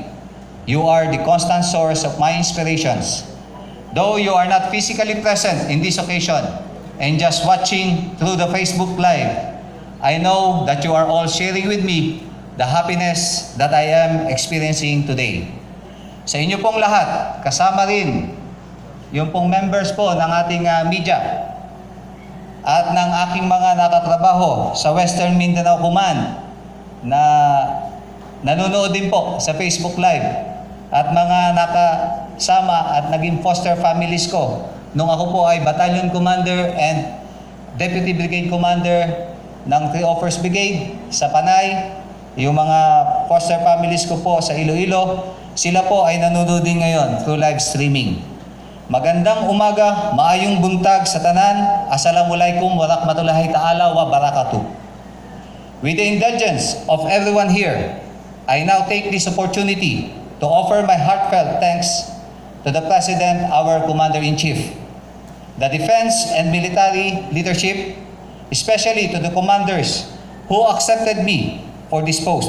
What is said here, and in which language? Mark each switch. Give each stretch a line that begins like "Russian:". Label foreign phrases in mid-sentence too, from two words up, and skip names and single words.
English: You are the constant source of my inspirations. Though you are not physically present in this occasion and just watching through the Facebook Live, I know that you are all sharing with me the happiness that I am experiencing today.
Filipino: Sa inyo pong lahat, kasama rin yung pong members po ng ating media at ng aking mga nakatrabaho sa Western Mindanao Command na nanonood din po sa Facebook Live, at mga nakasama at naging
English: foster families
Filipino: ko nung ako po ay
English: Battalion Commander and Deputy Brigade Commander
Filipino: ng 301st Brigade sa Panay. Yung mga
English: foster families
Filipino: ko po sa Iloilo, sila po ay nanonood din ngayon
English: through live streaming.
Filipino: Magandang umaga,
Hiligaynon: maayong buntag sa tanan.
Arabic: السلام عليكم ورحمة الله تعالى وبركاته.
English: With the indulgence of everyone here, I now take this opportunity to offer my heartfelt thanks to the President, our Commander-in-Chief, the Defense and Military Leadership, especially to the commanders who accepted me for this post.